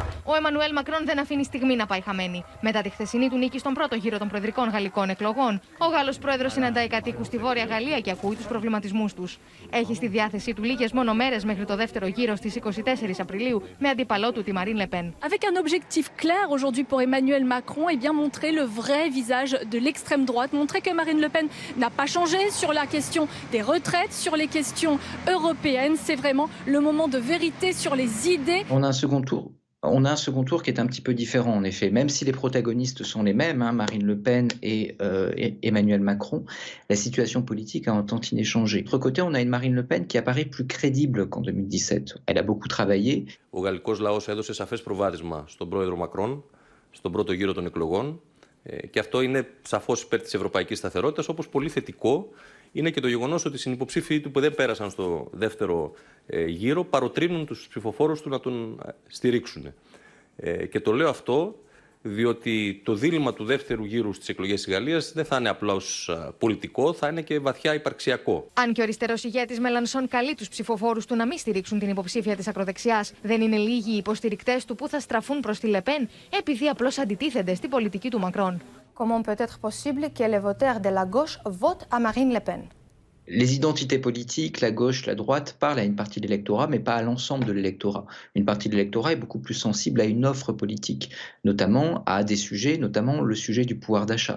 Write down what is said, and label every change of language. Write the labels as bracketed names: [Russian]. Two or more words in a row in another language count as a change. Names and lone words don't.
[Greek] Ο Εμμανουέλ Μακρόν δεν αφήνει στιγμή να πάει χαμένη. Μετά τη χθεσινή του νίκη στον πρώτο γύρο των προεδρικών γαλλικών εκλογών, ο Γάλλος πρόεδρος συναντάει κατοίκους στη Βόρεια Γαλλία και ακούει τους προβληματισμούς τους. Έχει στη διάθεσή του λίγες μόνο μέρες μέχρι το δεύτερο γύρο στις 24 Απριλίου με αντίπαλό του τη Marine Le Pen. [French] Avec un objectif clair aujourd'hui pour Emmanuel Macron, et bien montrer le vrai visage de l'extrême droite, montrer que Marine Le Pen n'a pas changé sur la question des retraites, sur les questions européennes. C'est vraiment le moment de vérité sur les idées. On a un second tour. On a un second tour qui est un petit peu différent, en effet. Même si les protagonistes sont les mêmes, hein, Marine Le Pen et Emmanuel Macron, la situation politique a un tantinet changé. De l'autre côté, on a une Marine Le Pen qui apparaît plus crédible qu'en 2017. Elle a beaucoup travaillé. [Greek] Ο γαλλικός λαός έδωσε σαφές προβάδισμα στον πρόεδρο Μακρόν, στον πρώτο γύρο των εκλογών, και αυτό είναι σαφώς υπέρ της ευρωπαϊκής σταθερότητας, όπως πολύ θετικό είναι και το γεγονός ότι οι συνυποψήφοι του που δεν πέρασαν στο δεύτερο γύρο παροτρύνουν τους ψηφοφόρους του να τον στηρίξουν. Και το λέω αυτό διότι το δίλημμα του δεύτερου γύρου στις εκλογές της Γαλλίας δεν θα είναι απλώς πολιτικό, θα είναι και βαθιά υπαρξιακό. Αν και ο αριστερός ηγέτης Μελανσόν καλεί τους ψηφοφόρους του να μην στηρίξουν την υποψήφια της ακροδεξιάς, δεν είναι λίγοι οι υποστηρικτές του που θα στραφούν προς τη Λεπέν επειδή απλώς αντιτίθενται στην πολιτική του Μακρόν. [French] Comment peut être possible que les voteurs de la gauche votent à Marine Le Pen? Les identités politiques, la gauche, la droite, parlent à une partie de l'électorat, mais pas à l'ensemble de l'électorat. Une partie de l'électorat est beaucoup plus sensible à une offre politique, notamment à des sujets, notamment le sujet du pouvoir d'achat.